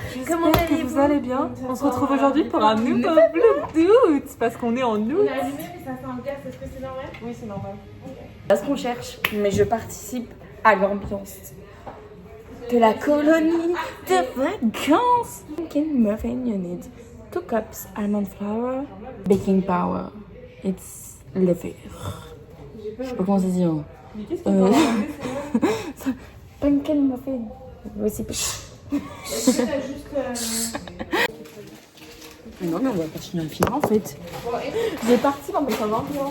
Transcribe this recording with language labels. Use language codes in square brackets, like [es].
[fr] Comment J'espère que vous allez bien. On se retrouve aujourd'hui pour un nouveau vlog d'août parce qu'on est en août. On a allumé, mais ça fait un gaz. Est-ce que c'est normal? Oui, c'est normal. C'est ce qu'on cherche, mais je participe à l'ambiance de la colonie de vacances. [en] Pumpkin muffin, you need 2 cups almond flour, baking powder. It's lever. [fr] Je sais pas comment ça se dit. Hein. Mais qu'est-ce qu'on va regarder c'est [en] Pumpkin muffin. Recipe. [fr] Mais non, mais on va continuer à filmer en fait. J'ai parti dans mes ambiance.